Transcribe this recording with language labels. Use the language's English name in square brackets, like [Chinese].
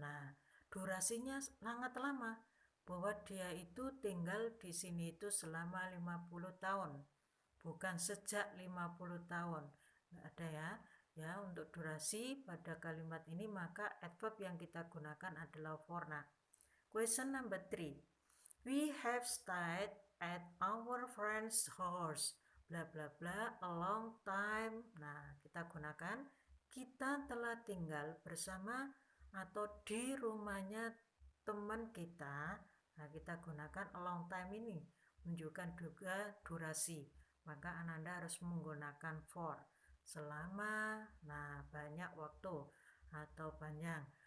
[Indonesian] Nah, durasinya sangat lama, bahwa dia itu tinggal di sini itu selama 50 tahun, bukan sejak 50 tahun. Nggak ada ya untuk durasi pada kalimat ini, maka adverb yang kita gunakan adalah for. [English] Nah, question number 3, we have stayed at our friend's house bla bla bla a long time. [Indonesian] Nah, kita gunakan kita telah tinggal bersama atau di rumahnya teman kita. Nah, kita gunakan [English] a long time [Indonesian] ini menunjukkan juga durasi, maka Ananda harus menggunakan for. Selama, nah banyak waktu atau panjang.